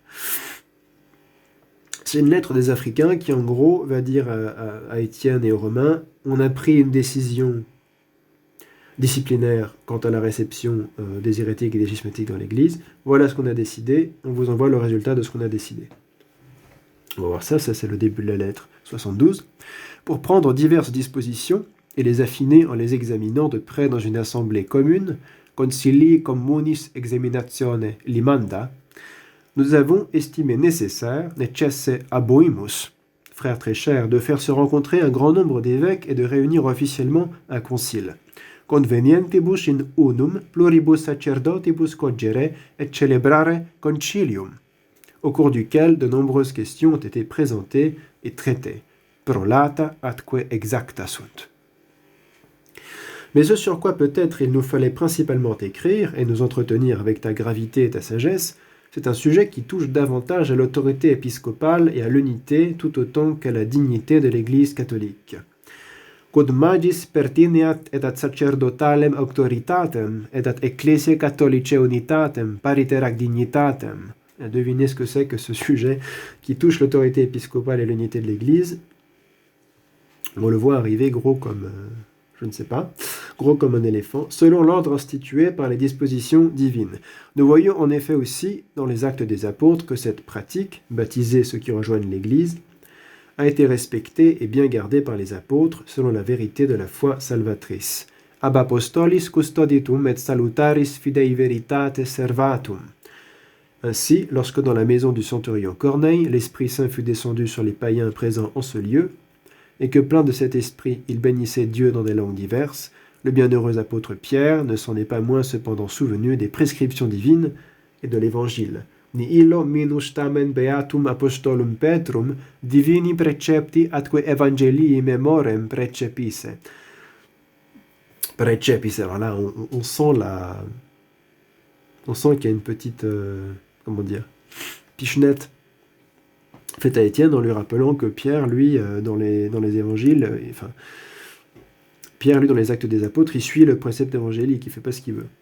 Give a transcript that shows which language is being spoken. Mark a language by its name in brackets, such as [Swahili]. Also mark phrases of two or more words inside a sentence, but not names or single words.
[French] C'est une lettre des Africains qui, en gros, va dire à Étienne et aux Romains, on a pris une décision disciplinaire quant à la réception des hérétiques et des schismatiques dans l'Église. Voilà ce qu'on a décidé, on vous envoie le résultat de ce qu'on a décidé. On va voir ça c'est le début de la lettre 72. Pour prendre diverses dispositions et les affiner en les examinant de près dans une assemblée commune, [Latin] concilii communis examinatione limanda, [French] nous avons estimé nécessaire, [Latin] necesse aboimus, [French] frères très chers, de faire se rencontrer un grand nombre d'évêques et de réunir officiellement un concile. [Latin] Convenientibus in unum pluribus sacerdotibus cogere et celebrare concilium, [French] au cours duquel de nombreuses questions ont été présentées et traitées. [Latin] prolata atque exacta sunt. [French] Mais ce sur quoi peut-être il nous fallait principalement écrire et nous entretenir avec ta gravité et ta sagesse, c'est un sujet qui touche davantage à l'autorité épiscopale et à l'unité tout autant qu'à la dignité de l'Église catholique. [Latin] Quod magis pertineat et ad sacerdotalem auctoritatem et ad ecclesiae catholicae unitatem pariterac dignitatem. [French] Devinez ce que c'est que ce sujet qui touche l'autorité épiscopale et l'unité de l'Église. On le voit arriver gros comme, je ne sais pas, gros comme un éléphant, selon l'ordre institué par les dispositions divines. Nous voyons en effet aussi dans les Actes des Apôtres que cette pratique, baptiser ceux qui rejoignent l'Église, a été respectée et bien gardée par les apôtres selon la vérité de la foi salvatrice. [Latin] Ab apostolis custoditum et salutaris fidei veritate servatum. [French] Ainsi, lorsque dans la maison du centurion Corneille, l'Esprit Saint fut descendu sur les païens présents en ce lieu, et que plein de cet esprit, il bénissait Dieu dans des langues diverses, le bienheureux apôtre Pierre ne s'en est pas moins cependant souvenu des prescriptions divines et de l'Évangile. [Latin] Ni illo minus tamen beatum apostolum Petrum divini precepti atque evangelii memorem precepisse. Precepisse, [French] alors là, on sent qu'il y a une petite, pichenette faite à Étienne en lui rappelant que Pierre, lui, dans les évangiles, Pierre, lui, dans les Actes des Apôtres, il suit le précepte évangélique, il ne fait pas ce qu'il veut.